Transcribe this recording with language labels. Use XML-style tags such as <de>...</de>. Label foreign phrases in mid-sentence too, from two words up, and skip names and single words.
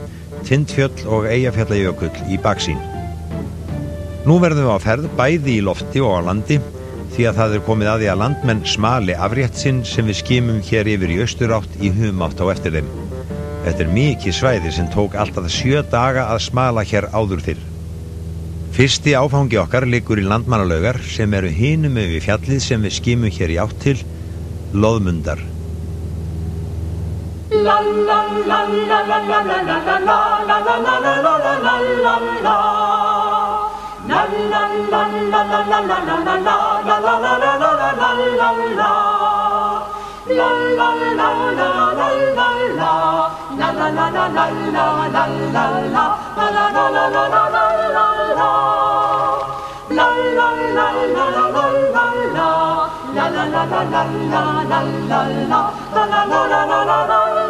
<is>Tindfjöll og Eyjafjallajökull í baksýn. Nú verðum við á ferð bæði í lofti og á landi því að það komið að því að landmenn smali afrétt sinn sem við skimum hér yfir í austurátt í humátt á eftir þeim. Þetta mikið svæði sem tók alltaf 7 daga að smala hér áður fyrr. Fyrsti áfangi okkar liggur í Landmannalaugar sem eru hinum yfir fjallið sem við skimum hér í átt til, Loðmundar. La la la la la la la la la la la la la la la la la la la. La la la la la la la la la la la la la la la la la la. La la la la la la la la. La la la la la la la la la. La la la la la la la la la. La la la la la la la la. La la la la la la la la la. La la la la la la la.</is>